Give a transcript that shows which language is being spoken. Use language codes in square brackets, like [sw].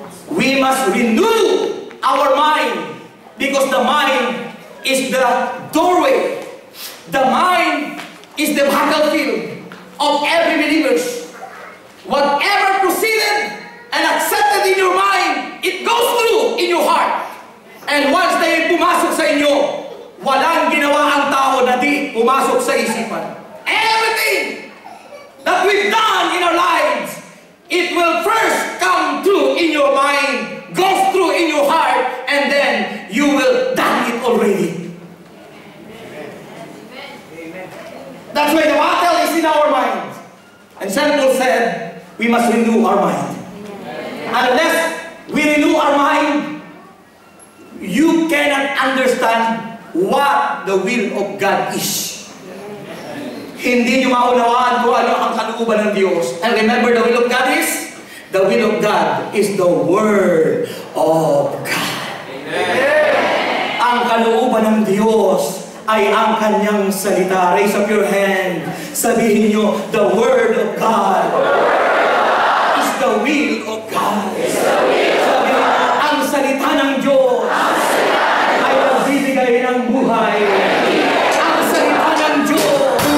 [en] We must renew our mind because the mind is the doorway. The mind is the battlefield of every believer. Whatever proceeded and accepted in your mind, it goes through in your heart. And once they [tl] pumasok sa inyo, walang ginawa ang tao na di pumasok sa isipan. [en] Everything that we've done in our lives, it will first come through in your mind, goes through in your heart, and then you will done it already. Amen. That's why the battle is in our mind. And St. Paul said, we must renew our mind. Unless we renew our mind, you cannot understand what the will of God is. [tl] Hindi nyo maunawaan kung ano ang kalooban ng Diyos. [en] And remember, the will of God is? The will of God is the Word of God. Amen. [tl] Ang kalooban ng Diyos ay ang Kanyang salita. [en] Raise up your hand. [tl] Sabihin nyo, [en] the Word of God is the will of God. [tl] Sabihin nyo, ang salita ng Diyos ay nagbibigay ng buhay. Ang salita ng Diyos